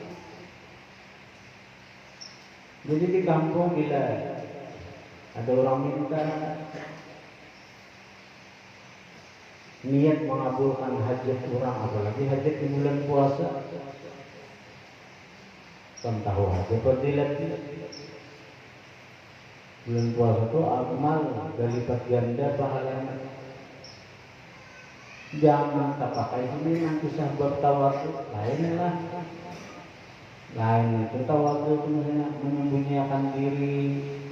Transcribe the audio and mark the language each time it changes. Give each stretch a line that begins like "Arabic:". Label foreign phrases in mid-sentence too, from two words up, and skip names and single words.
Indonesian: Jadi di kampung bila ada orang minta niat mengabulkan hajat orang, apalagi hajat di bulan puasa, kan tahu hajat fadilatnya. Bulan puasa itu amal berlipat ganda pahalanya. Jangan tak pakai ini nanti sahabat tawadhu, lain lah. Lain itu tawadhu itu menyembunyikan diri.